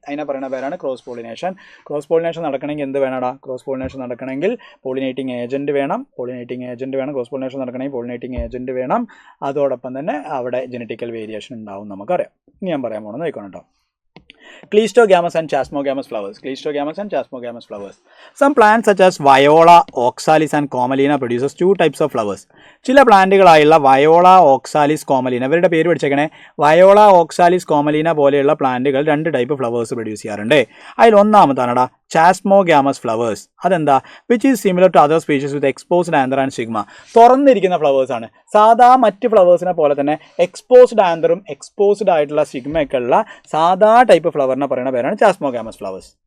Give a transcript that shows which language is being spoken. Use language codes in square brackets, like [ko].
[ml] അതിനെ പറയുന്ന പേരാണ് ക്രോസ് പോളിനേഷൻ. ക്രോസ് പോളിനേഷൻ നടക്കണമെങ്കിൽ എന്ത് വേണടാ? ക്രോസ് പോളിനേഷൻ നടക്കണമെങ്കിൽ പോളിനേറ്റിംഗ് ഏജൻറ്റ് വേണം. ക്രോസ് പോളിനേഷൻ നടക്കണമെങ്കിൽ പോളിനേറ്റിംഗ് ഏജൻറ്റ് വേണം. അതോടൊപ്പം തന്നെ അവിടെ ജെനറ്റിക്കൽ വേരിയേഷൻ ഉണ്ടാവും നമുക്കറിയാം. ഇനി ഞാൻ പറയാൻ പോകുന്നത് നോക്കണം കേട്ടോ. [en] Cleistogamous and Chasmogamous flowers. Cleistogamous and Chasmogamous flowers. Some plants such as Viola, Oxalis and Commelina produces 2 types of flowers. [ml] ചില പ്ലാന്റുകളായുള്ള വയോള, ഓക്സാലിസ്, കോമലീന, ഇവരുടെ പേര് പഠിച്ചേക്കണേ. വയോള, ഓക്സാലിസ്, കോമലീന പോലെയുള്ള പ്ലാന്റുകൾ 2 ടൈപ്പ് ഫ്ലവേഴ്സ് പ്രൊഡ്യൂസ് ചെയ്യാറുണ്ട്. അതിൽ ഒന്നാമതാണടാ ചാസ്മോഗാമസ് ഫ്ലവേഴ്സ്. അതെന്താ? [en] Which is similar to other species with exposed anther and stigma. [ml] തുറന്നിരിക്കുന്ന ഫ്ലവേഴ്സാണ്. സാധാ മറ്റ് ഫ്ലവേഴ്സിനെ പോലെ തന്നെ എക്സ്പോസ്ഡ് ആന്തറും എക്സ്പോസ്ഡ് ആയിട്ടുള്ള സിഗ്മയൊക്കെ ഉള്ള സാധാ ടൈപ്പ് ഫ്ലവറിനെ പറയുന്ന പേരാണ് ചാസ്മോഗാമസ് ഫ്ലവേഴ്സ്.